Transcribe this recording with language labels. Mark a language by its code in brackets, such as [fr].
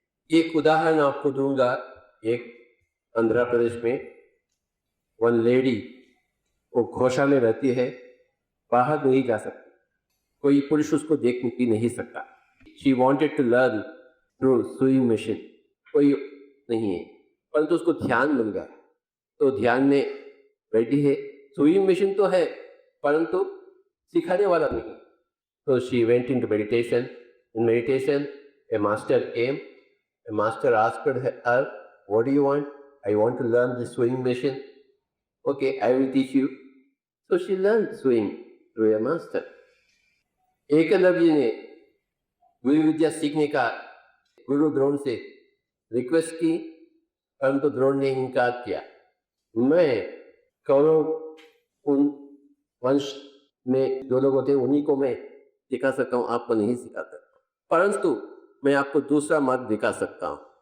[hi] एक उदाहरण आपको दूंगा। एक आंध्र प्रदेश में वन लेडी, वो घोषा में रहती है, बाहर नहीं जा सकती, कोई पुरुष उसको देख नहीं सकता। [en] she wanted to learn through swimming machine, [hi] कोई नहीं है, परंतु उसको ध्यान मिल गया, तो ध्यान में बैठी है। स्विमिंग मशीन तो है, परंतु सिखाने वाला नहीं। [en] तो she went into meditation. In meditation a master came. A master asked her, what do you want? I want to learn the swimming machine. Okay, I will teach you. So she learned swimming through a master. [hi] Eklavya ने गुरु विद्या सीखने का गुरु द्रोण से request की, परंतु द्रोण ने इनकार किया। मैं कौरव उन वंश में जो लोग होते हैं उन्हीं को मैं सिखा सकता हूँ, आपको नहीं सिखा सकता, परंतु मैं आपको दूसरा मार्ग दिखा सकता हूँ।